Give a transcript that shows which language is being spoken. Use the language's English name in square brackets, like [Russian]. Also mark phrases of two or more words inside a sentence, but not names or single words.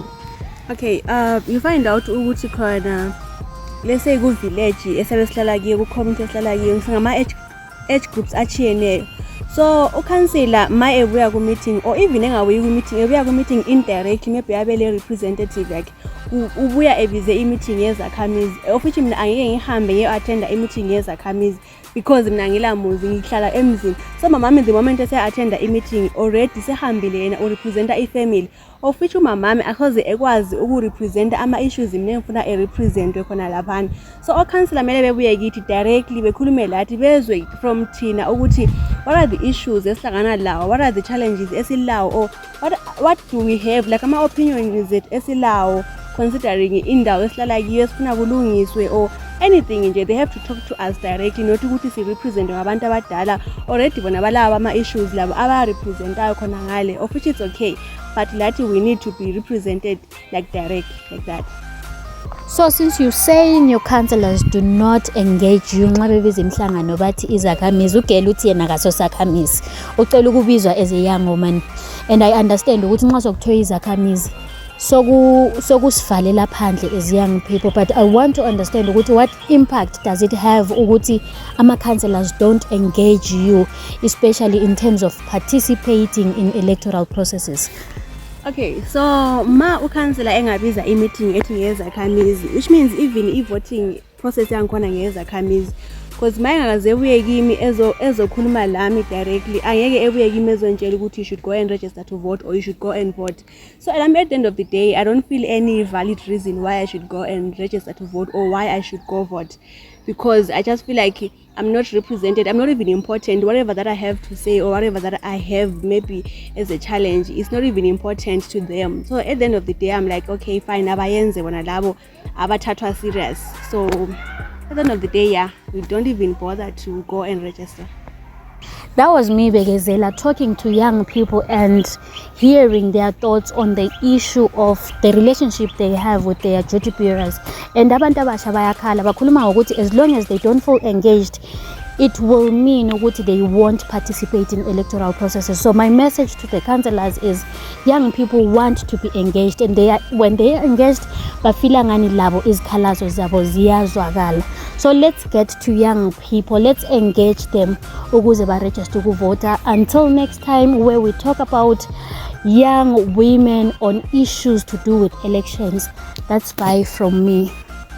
[North Ndebele] Okay, [English] you find out [North Ndebele] ukuthi khona [English] let's say [North Ndebele] ku-village esebesihlala kiyo, ku-community esihlala kiyo, ngama-age groups achiyeneyo. So ukhansela ma ebuya ku-meeting [English] or even [North Ndebele] engabuyi ku-meeting, ebuya ku-meeting indirectly, maybe abele representative yakhe, ubuya ebize i-meeting yezakhamizi, [English] of which [North Ndebele] mina angeke ngihambe ngiyo-attenda i-meeting yezakhamizi because mina ngilamuzi ngihlala emzini. So mamami [English] the moment [North Ndebele] ese-attenda i-meeting already sehambile yena urepresenta i-family, [English] of which [North Ndebele] umamami akhoze ekwazi ukurepresenta ama-issues mina engifuna erepresentwe khona laphana. So okhansela mele bebuye kithi directly bekhulume lathi bezwe from thina ukuthi [English] what are the issues [North Ndebele] esihlangana lawo, [English] what are the challenges esilawo, or what do we have like [North Ndebele] ama-opinions ethu esilawo [English] considering [North Ndebele] indawo esihlala kiyo esifuna kulungiswe [English] or anything nje. They have to talk to us directly, not [North Ndebele] ukuthi si represent ngabantu abadala already bona balawa ama-issues labo aba-representayo khona ngale, [English] of which it's okay, but lathi we need to be represented like direct like that. So since you're saying your councillors do not engage you [North Ndebele] nxa bebiza imhlangano bathi izakhamizi, ugela uthi yena akasosakhamizi, ucela ukubizwa [English] as a young woman, and I understand [North Ndebele] ukuthi nxa sokuthiwa izakhamizi sokusivalela phandle [English] as young people, but I want to understand ukuthi what impact does it have [North Ndebele] ukuthi ama-councillors [English] don't engage you, especially in terms of participating in electoral processes? [North Ndebele] Okay, so ma ukhansela engabiza i-meeting ethi ngezakhamizi, [English] which means even i-voting process [North Ndebele] yangikhona ngezakhamizi, [English] because [North Ndebele] ma engakaze ebuye kimi ezokhuluma lami directly, angeke ebuye kimi ezongitshela ukuthi [English] you should go and register to vote or you should go and vote. So at the end of the day, I don't feel any valid reason why I should go and register to vote or why I should go vote, because I just feel like I'm not represented, I'm not even important. Whatever that I have to say or whatever that I have maybe as a challenge, it's not even important to them. So at the end of the day, I'm like, okay, fine, [North Ndebele] abayenze bona labo abathathwa serious. [English] So at the end of the day, yeah, we don't even bother to go and register. That was me, Bekezela, talking to young people and hearing their thoughts on the issue of the relationship they have with their duty bearers. And [North Ndebele] abantu abasha bayakhala bakhuluma ngokuthi [English] as long as they don't feel engaged, it will mean ukuthi they won't participate in electoral processes. So my message to the councillors is young people want to be engaged, and when they are engaged [North Ndebele] bafila ngani labo izikhalazo zabo ziyazwakala. [English] So let's get to young people, let's engage them [North Ndebele] ukuze ba register ukuvota. [English] Until next time, where we talk about young women on issues to do with elections. That's bye from me.